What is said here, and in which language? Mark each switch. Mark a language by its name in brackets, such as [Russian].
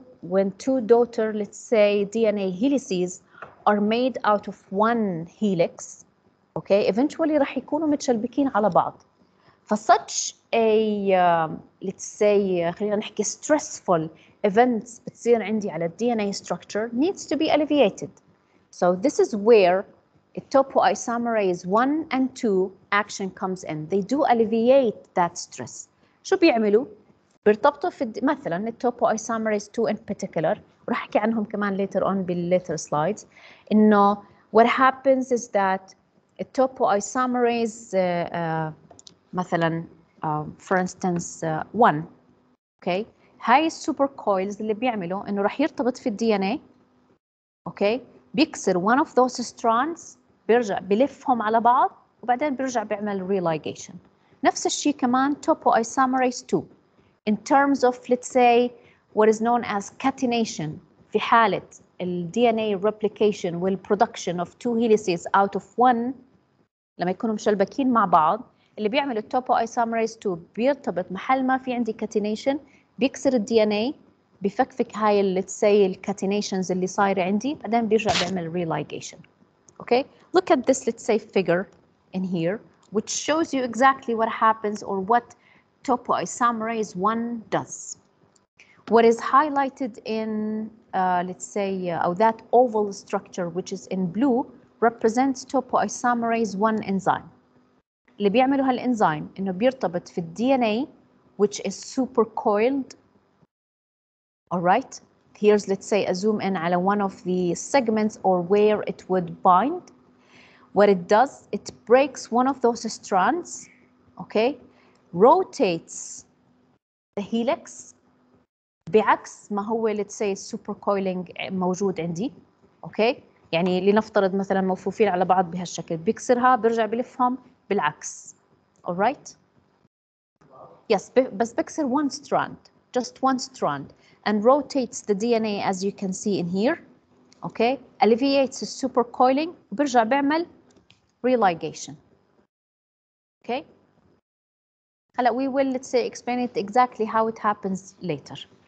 [English] when two daughter let's say DNA helices are made out of one helix okay eventually [Arabic] راح يكونوا متشلبكين على بعض ف [English] such a let's say [Arabic] خلينا نحكي [English] stressful events [Arabic] بتصير عندي على [English] DNA structure needs to be alleviated. So this is where topoisomerase 1 and 2 action comes in. They do alleviate that stress. [Arabic] شو بيعملوا؟ بيرتبطوا في مثلا [English] topoisomerase 2 in particular [Arabic] وراح احكي عنهم كمان [English] later on later slides [Arabic] انه [English] what happens is that topoisomerase [Arabic] مثلا [English] for instance 1 okay [Arabic] هاي السوبر كويلز اللي بيعملوا انه راح يرتبط في الدي ان اي اوكي بيكسر [English] one of those strands [Arabic] بيرجع بلفهم على بعض وبعدين بيرجع بيعمل religation. نفس الشيء كمان topoisomerase 2 [English] in terms of let's say what is known as catenation [Arabic] في حالة ال DNA replication وال [English] production of two helices out of one [Arabic] لما يكونوا مشلبكين مع بعض اللي بيعمل topoisomerase 2 بيرتبط محل ما في عندي catenation بيكسر ال DNA بفكفك هاي let's say الكاتينيشنز اللي صايرة عندي بعدين بيرجع بيعمل religation. [English] Okay, look at this let's say figure in here which shows you exactly what happens or what topoisomerase 1 does. What is highlighted in let's say or that oval structure which is in blue represents topoisomerase 1 enzyme. [Arabic] اللي بيعملوا هالانزيم انه بيرتبط في DNA [English] which is supercoiled. All right, here's let's say a zoom in على one of the segments or where it would bind. What it does, it breaks one of those strands, okay, rotates the helix [Arabic] بعكس ما هو [English] let's say supercoiling [Arabic] موجود عندي, [English] okay. [Arabic] يعني لنفترض مثلا ملفوفين على بعض بهالشكل بيكسرها بيرجع بلفهم بالعكس. [English] All right, yes [Arabic] بس بكسر [English] one strand, just one strand and rotates the DNA as you can see in here, okay, alleviates the supercoiling [Arabic] وبرجع بيعمل [English] religation. Okay, هلا we will let's say explain it exactly how it happens later.